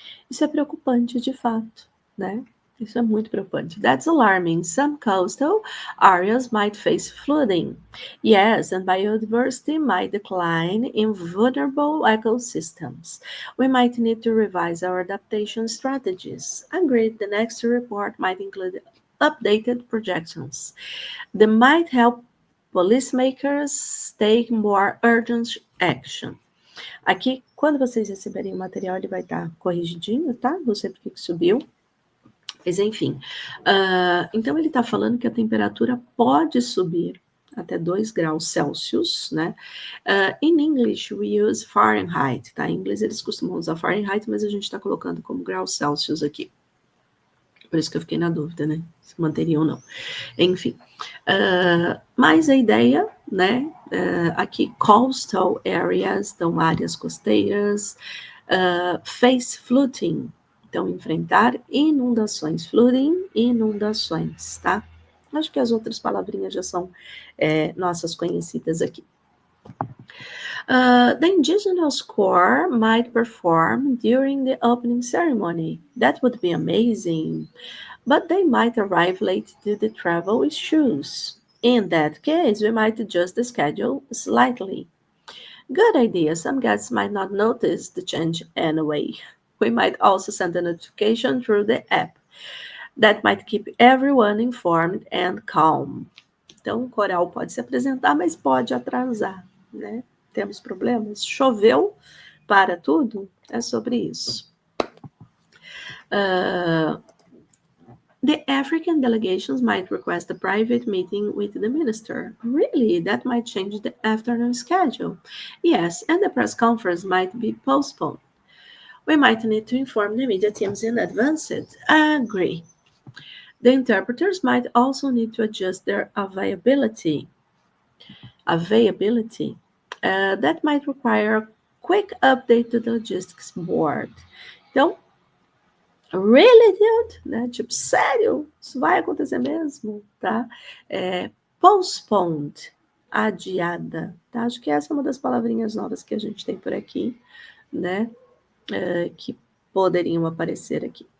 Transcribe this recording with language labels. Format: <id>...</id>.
<pt>Isso é preocupante de fato, né? Isso é muito preocupante.</pt> <en>That's alarming. Some coastal areas might face flooding. Yes, and biodiversity might decline in vulnerable ecosystems. We might need to revise our adaptation strategies. Agreed, the next report might include updated projections. They might help policymakers take more urgent action.</en> <pt>Aqui, quando vocês receberem o material, ele vai estar corrigidinho, tá? Não sei porque que subiu. Mas enfim. Então, ele está falando que a temperatura pode subir até 2 graus Celsius, né?</pt> <en>In English, we use Fahrenheit,</en> <pt>tá? Em inglês, eles costumam usar Fahrenheit, mas a gente está colocando como graus Celsius aqui. Por isso que eu fiquei na dúvida, né? Se manteria ou não. Enfim. Mas a ideia, né? Aqui,</pt> <en>coastal areas,</en> <pt>então áreas costeiras,</pt> <en>face flooding,</en> <pt>então enfrentar inundações, flooding, inundações, tá? Acho que as outras palavrinhas já são nossas conhecidas aqui.</pt> <en>The indigenous corps might perform during the opening ceremony. That would be amazing. But they might arrive late due to travel issues. In that case, we might adjust the schedule slightly. Good idea. Some guests might not notice the change anyway. We might also send a notification through the app. That might keep everyone informed and calm.</en> <pt>Então, o coral pode se apresentar, mas pode atrasar, né? Temos problemas? Choveu para tudo? É sobre isso.</pt> <en>The African delegations might request a private meeting with the minister. Really? That might change the afternoon schedule. Yes, and the press conference might be postponed. We might need to inform the media teams in advance. Agree. The interpreters might also need to adjust their availability. That might require a quick update to the logistics board.</en> <pt>Então,</pt> <en>really, dude?</en> <pt>Né? Tipo, sério? Isso vai acontecer mesmo? Tá? Postponed, adiada. Tá? Acho que essa é uma das palavrinhas novas que a gente tem por aqui, né? Que poderiam aparecer aqui.</pt>